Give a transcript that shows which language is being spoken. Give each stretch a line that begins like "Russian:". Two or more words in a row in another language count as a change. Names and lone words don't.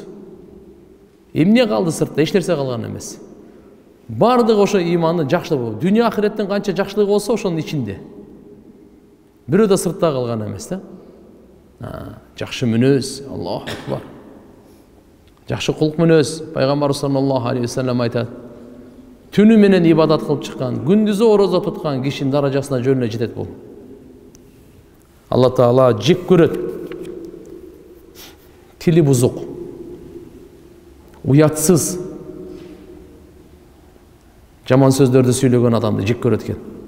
Kyrgyz: Эмне калды сыртта? Эч нерсе калган эмес. Бардык ошо имандын жакшылыгы, дүйнө ахиреттин канча жакшылыгы болсо ошонун ичинде. Бирөө да сыртта калган эмес да. Жакшы мүнөз,
Arabic: الله أكبر.
Kyrgyz: Жакшы кулк мүнөз, пайгамбар
Arabic: صلى الله عليه وسلم
Kyrgyz: айтат. Түнү менен ибадат кылып чыккан, күндүзү орозо туткан кишинин даражасына жөнүнө жетет бул. Алла Таала жек көрөт. Тили бузук, уятсыз, жаман сөздөрдү сүйлөгөн адамды жек көрөт экен.